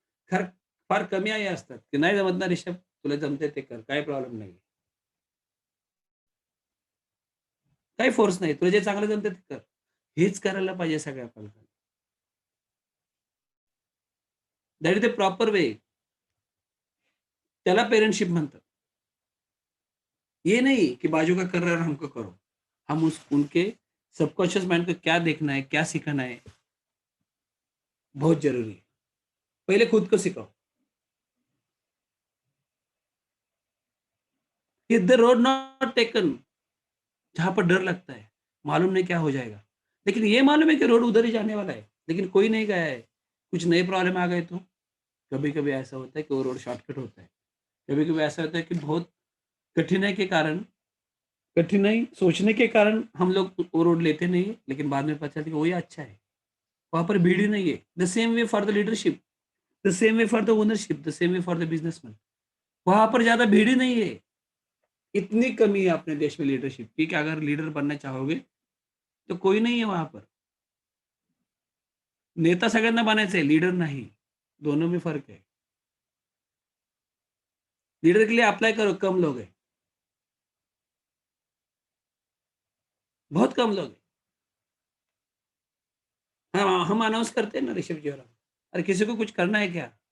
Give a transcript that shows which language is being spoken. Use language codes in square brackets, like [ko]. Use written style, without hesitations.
[mr] खरं फार कमी आई असतात, की "नाही जमत ना रिषभ, तुला जमतंय ते कर. काही प्रॉब्लेम नाही." काही फोर्स नाही. तुला जे चांगलं जमतं ते कर. हेच करायला पाहिजे सगळ्या पालकांनी. [en] That is the proper way. [mr] त्याला पेरेंटशिप म्हणतात. [hi] ये नहीं कि बाजू का कर रहा है और हमको करो. हम उस उनके सबकॉन्शियस माइंड को क्या देखना है, क्या सिखाना है, बहुत ज़रूरी है. पहले खुद को सिखाओ. ये [en] the road not taken, [hi] जहाँ पर डर लगता है, मालूम नहीं क्या हो जाएगा. लेकिन ये मालूम है कि रोड उधर ही जाने वाला है, लेकिन कोई नहीं गया है. कुछ नए प्रॉब्लम आ गए तो? कभी-कभी ऐसा होता है कि वो रोड शॉर्टकट होता है. कभी-कभी ऐसा होता है कि बहुत कठिनाई के कारण कठिनाई सोचने के कारण हम लोग वो रोड लेते नहीं है, लेकिन बाद में पता चलता है कि वही अच्छा है. वहाँ पर भीड़ ही नहीं है. [en] The same way for the leadership, the same way for the ownership, the same way for the businessman. [hi] वहाँ पर ज़्यादा भीड़ ही नहीं है. इतनी कमी है अपने देश में लीडरशिप की कि अगर लीडर बनना चाहोगे, तो कोई नहीं है वहाँ पर. [mr] नेता सगळ्यांना बनायचं आहे, लीडर नहीं. [hi] दोनों में फ़र्क है. लीडर के लिए अप्लाई करो, कम लोग हैं. बहुत कम लोग हैं. हाँ, हम अनाउंस करते हैं ना ऋषभ जी और हम. अरे किसी को कुछ करना है क्या?